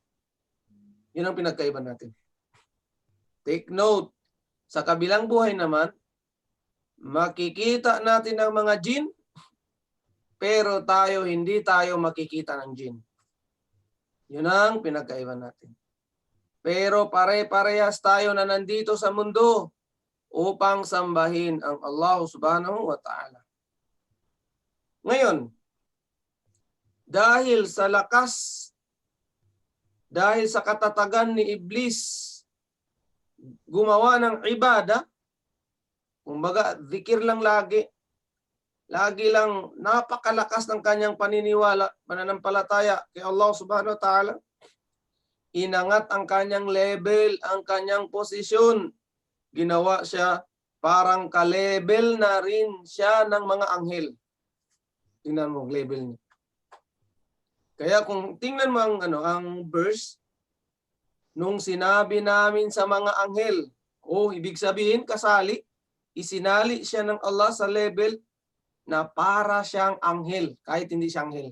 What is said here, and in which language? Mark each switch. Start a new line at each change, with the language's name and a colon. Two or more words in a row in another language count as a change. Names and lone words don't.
Filipino: Yun ang pinagkaiba natin.
English: Take note,
Filipino: sa kabilang buhay naman, makikita natin ang mga jin, pero hindi tayo makikita ng jin. Yun ang pinagkaiba natin. Pero pare-parehas tayo na nandito sa mundo upang sambahin ang Allah
Arabic: سبحانه وتعالى.
Filipino: Ngayon, dahil sa katatagan ni Iblis gumawa ng ibada, kumbaga zikir lang lagi lang napakalakas ng kanyang pananampalataya kay Allah
Arabic: سبحانه وتعالى,
Filipino: inangat ang kanyang level, ang kanyang posisyon. Ginawa siya parang ka-level na rin siya ng mga anghel. Tingnan mo level niya. Kaya kung tingnan mo ang verse, nung sinabi namin sa mga anghel, ibig sabihin kasali, isinali siya ng Allah sa level na para siyang anghel, kahit hindi siya anghel.